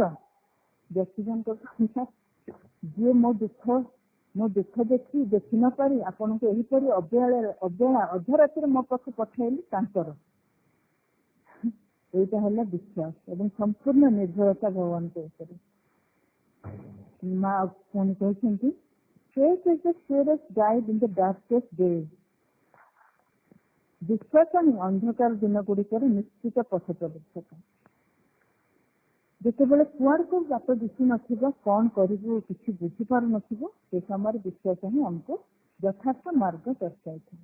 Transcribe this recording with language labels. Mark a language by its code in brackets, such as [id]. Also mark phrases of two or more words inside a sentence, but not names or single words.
[or] ବ୍ୟକ୍ତି ଜଣକ କହିଲା, ଯିଏ ମୋ ଦୁଃଖ ଦେଖି ନ ପାରି ଆପଣଙ୍କୁ ଏହିପରି ଅବହେଳା ଅଧରାତିରେ ମୋ ପାଖକୁ ପଠାଇଲି, ତାଙ୍କର। ଏଇଟା ହେଲା ବିଶ୍ୱାସ ଏବଂ ସମ୍ପୂର୍ଣ୍ଣ ନିର୍ଭରତା ଭଗବାନଙ୍କ ଉପରେ। ମା ପୁଣି କହିଛନ୍ତି, [en] faith is the surest guide in the darkest days. [or] ବିଶ୍ୱାସ ହିଁ ଅନ୍ଧକାର ଦିନ ଗୁଡ଼ିକରେ ନିଶ୍ଚିତ ପଥ ପ୍ରଦର୍ଶକ। ଯେତେବେଳେ କୁଆଡେ କୋଉ ବାଟ ଦିଶୁ ନଥିବ, କଣ କରିବୁ କିଛି ବୁଝିପାରୁନଥିବ, ସେ ସମୟରେ ବିଶ୍ୱାସ ହିଁ ଆମକୁ ଯଥାର୍ଥ ମାର୍ଗ ଦର୍ଶାଇଥାଏ।